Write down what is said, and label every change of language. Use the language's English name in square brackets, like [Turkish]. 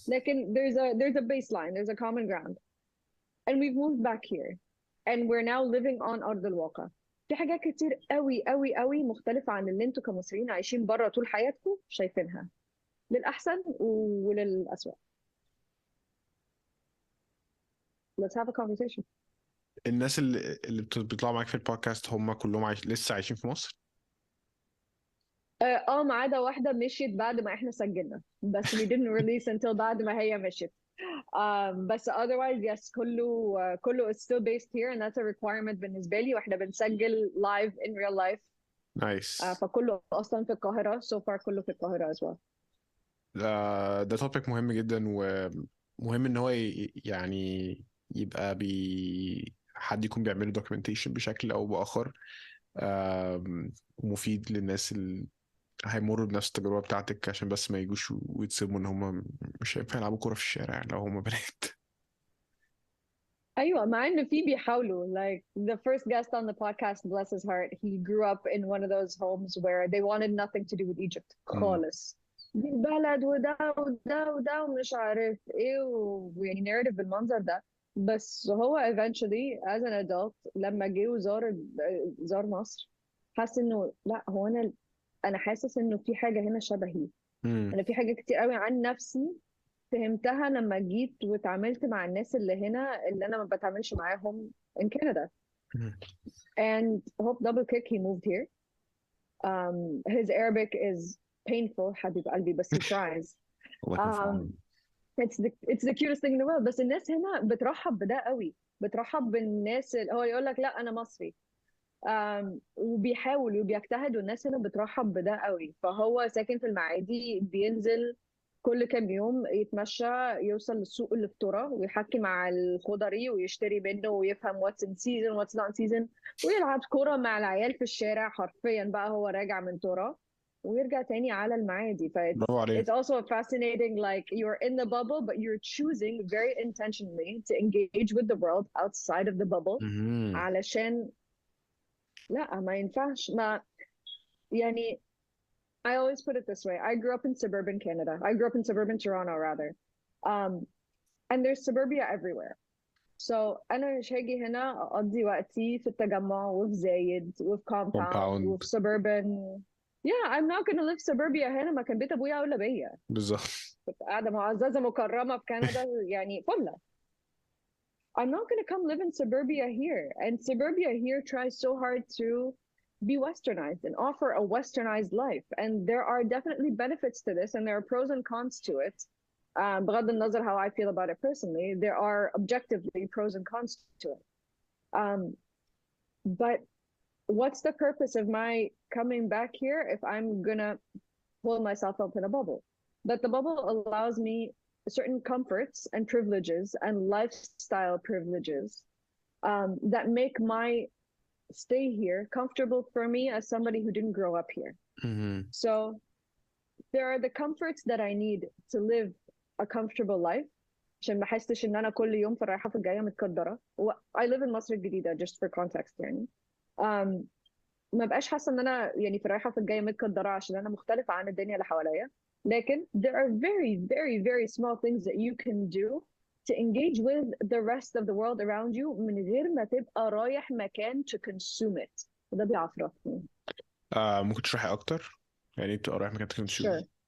[Arabic] لكن [English] there's a baseline, there's a common ground, and we've moved back here and we're now living on [Arabic] أرض الواقع. في حاجات كتير قوي قوي قوي مختلفة عن اللي انتوا كمصريين عايشين بره طول حياتكم شايفينها، للأحسن وللأسوأ. [English] Let's have a conversation. [Arabic] الناس اللي بيطلعوا معاك في البودكاست هم كلهم لسه عايشين في مصر؟ ما عدا واحدة مشيت بعد ما احنا سجلنا، بس [English] we didn't release until [Arabic] بعد ما هي مشيت. بس [English] otherwise yes [Arabic] كله [English] is still based here and that's a requirement [Arabic] بالنسبة لي، واحنا بنسجل [English] live in real life. [Arabic] نايس. فكله أصلا في القاهرة [English] so far، [Arabic] كله في القاهرة [English] as well. [Arabic] ده توبيك مهم جدا ومهم ان هو يعني يبقى حد يكون بيعمل documentation بشكل او باخر مفيد للناس اللي هيمروا بنفس التجربة بتاعتك، عشان بس ما يجوش ويتصدموا ان هم مش هينفع يلعبوا كورة في الشارع لو هم بنات. ايوه، مع ان في بيحاولوا. [English] like the first guest on the podcast, bless his heart, he grew up in one of those homes where they wanted nothing to do with Egypt مم. [Arabic] خالص. دي البلد وده وده وده ومش عارف ايه ويعني narrative بالمنظر ده. بس هو eventually [English] as an adult [Arabic] لما جه زار مصر، حس انه لا، هو انا حاسس انه في حاجة هنا شبهي. مم. انا في حاجة كتير قوي عن نفسي فهمتها لما جيت واتعاملت مع الناس اللي هنا اللي انا ما بتعاملش معاهم [English] in Canada. مم. And Hope double kick, he moved here. His Arabic is painful [Arabic] حبيب قلبي بس [English] he tries. [Arabic] الله يكون في عونه. [English] it's the cutest thing in the world. [Arabic] بس الناس هنا بترحب بده قوي، بترحب بالناس هو يقول لك لا انا مصري. وبيحاول وبيجتهد، والناس هنا بترحب بده قوي. فهو ساكن في المعادي، بينزل كل كام يوم يتمشى، يوصل للسوق اللي في ترى ويحكي مع الخضري ويشتري منه ويفهم [English] what's in season what's not in season، [Arabic] ويلعب كرة مع العيال في الشارع حرفيا بقى هو راجع من ترى، ويرجع تاني على المعادي. ف برافو عليه. [English] it's also fascinating, like you're in the bubble but you're choosing very intentionally to engage with the world outside of the bubble مهم. [Arabic] علشان لا ما ينفعش. ما يعني [English] I always put it this way. I grew up in suburban Canada. I grew up in suburban Toronto rather. And there's suburbia everywhere. [Arabic] So أنا مش هاجي هنا أقضي وقتي في التجمع وفي زايد وفي compound [English] compound. [Arabic] وفي [English] suburban. Yeah, I'm not gonna live suburbia [Arabic] هنا. ما كان بيت أبويا أولى بيا. بالظبط. كنت قاعدة معززة مكرمة في كندا يعني فلة. [English] I'm not gonna come live in suburbia here. And suburbia here tries so hard to be westernized and offer a westernized life. And there are definitely benefits to this, and there are pros and cons to it. [Arabic] بغض النظر [English] how I feel about it personally, there are objectively pros and cons to it. But what's the purpose of my coming back here if I'm gonna pull myself up in a bubble? But the bubble allows me certain comforts and privileges and lifestyle privileges that make my stay here comfortable for me as somebody who didn't grow up here. مهم. So there are the comforts that I need to live a comfortable life [Arabic] عشان ما احسش ان انا كل يوم في الرايحه في الجايه متقدره. [English] I live in مصر الجديده just for context يعني. [Arabic] ما بقاش حاسه ان انا يعني في الرايحه في الجايه متقدره عشان انا مختلفه عن الدنيا اللي حواليا. لكن [English] there are very very very small things that you can do to engage with the rest of the world around you [Arabic] من غير ما تبقى رايح مكان [English] to consume it. [Arabic] وده بيعفرتني. ممكن تشرحي اكتر يعني إيه بتبقى رايح مكان تكون [English] Sure.